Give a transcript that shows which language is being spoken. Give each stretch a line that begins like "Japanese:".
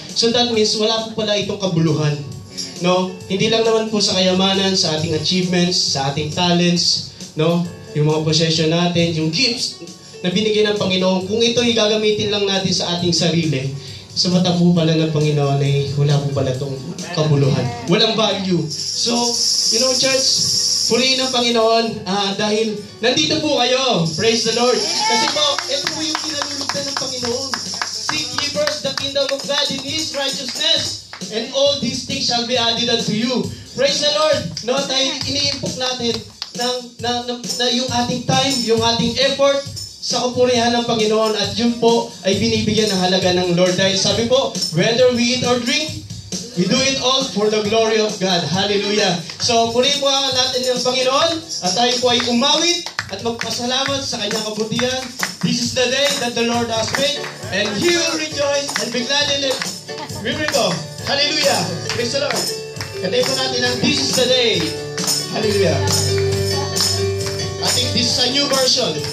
Filipino: So that means, wala po pala itong kabuluhan. No, hindi lang naman po sa kayamanan, sa ating achievements, sa ating talents, no, yung mga possession natin, yung gifts na binigay ng Panginoon, kung ito ay gagamitin lang natin sa ating sarili, sa mata po pala ng Panginoon ay wala po pala itong kabuluhan. Walang value.
English: So, you know, church,
Filipino: purihin ng Panginoon dahil nandito po kayo.
English: Praise the Lord.
Filipino: Kasi po, ito po yung kinalulugdan ng Panginoon.
English: Seek ye first the kingdom of God in His righteousness, and all these things shall be added unto you. Praise the Lord.
Filipino: No, tayo iniimpok natin na yung ating time, yung ating effort sa kapurihan ng Panginoon, at yun po ay binibigyan ng halaga ng Lord. Dahil sabi po,
English: whether we eat or drink, we do it all for the glory of God. Hallelujah.
Filipino: So, purihin po natin ng Panginoon at tayo po ay umawit at magpasalamat sa kanyang kabutihan.
English: This is the day that the Lord has made, and He will rejoice and be glad in it. Remember, hallelujah. Praise the Lord.
Filipino: Kantayin po natin ang
English: This is the day. Hallelujah. I think this is a new version.